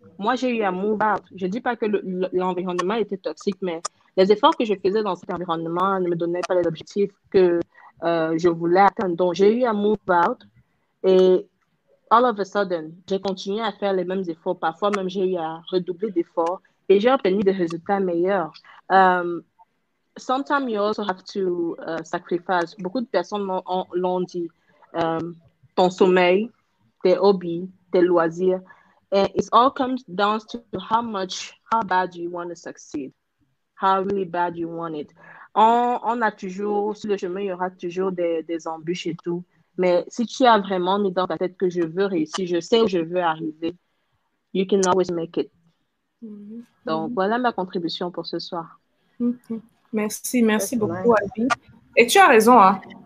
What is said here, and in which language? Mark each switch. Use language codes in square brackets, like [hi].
[fr] Moi, j'ai eu à [en] move out. [fr] Je ne dis pas que l'environnement était toxique, mais les efforts que je faisais dans cet environnement ne me donnaient pas les objectifs que je voulais atteindre. Donc, j'ai eu à [en] move out [fr] et [en] all of a sudden, [fr] j'ai continué à faire les mêmes efforts. Parfois, même, j'ai eu à redoubler d'efforts et j'ai obtenu des résultats meilleurs. [en] Sometimes you also have to sacrifice. [fr] Beaucoup de personnes l'ont dit. Ton sommeil, tes hobbies, tes loisirs. [en] And it all comes down to how bad you want to succeed, how really bad you want it. [fr] On a toujours, sur le chemin, il y aura toujours des embûches et tout. Mais si tu as vraiment mis dans ta tête que je veux réussir, je sais où je veux arriver, [en] you can always make it. [fr] Donc, voilà ma contribution pour ce soir. Merci beaucoup, Albi. Et tu as raison, hein.